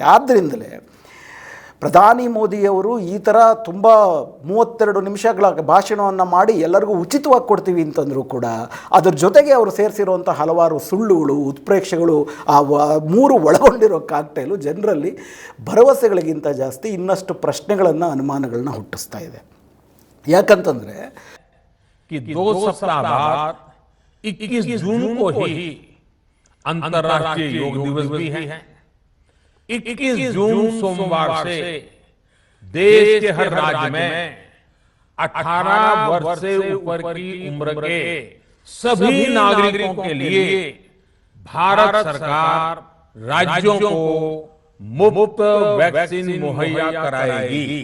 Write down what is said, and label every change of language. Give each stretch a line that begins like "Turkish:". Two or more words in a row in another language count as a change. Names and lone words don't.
Kannada: ಆದ್ದರಿಂದಲೇ ಪ್ರಧಾನಿ ಮೋದಿಯವರು ಈ ಥರ ತುಂಬ 32 ನಿಮಿಷಗಳ ಭಾಷಣವನ್ನು ಮಾಡಿ ಎಲ್ಲರಿಗೂ ಉಚಿತವಾಗಿ ಕೊಡ್ತೀವಿ ಅಂತಂದರೂ ಕೂಡ ಅದ್ರ ಜೊತೆಗೆ ಅವರು ಸೇರಿಸಿರುವಂಥ ಹಲವಾರು ಸುಳ್ಳುಗಳು, ಉತ್ಪ್ರೇಕ್ಷೆಗಳು, ಆ ಮೂರು ಒಳಗೊಂಡಿರೋ ಕಾಕ್ಟೇಲು ಜನರಲ್ಲಿ ಭರವಸೆಗಳಿಗಿಂತ ಜಾಸ್ತಿ ಇನ್ನಷ್ಟು ಪ್ರಶ್ನೆಗಳನ್ನು, ಅನುಮಾನಗಳನ್ನ ಹುಟ್ಟಿಸ್ತಾ ಇದೆ. ಯಾಕಂತಂದರೆ
Hindi: 2 सप्ताह बाद 21 जून को ही अंतर्राष्ट्रीय योग दिवस भी है। 21 जून सोमवार से देश के हर राज्य में 18 वर्ष से ऊपर की उम्र के सभी नागरिकों के लिए भारत सरकार राज्यों को मुफ्त वैक्सीन मुहैया कराएगी।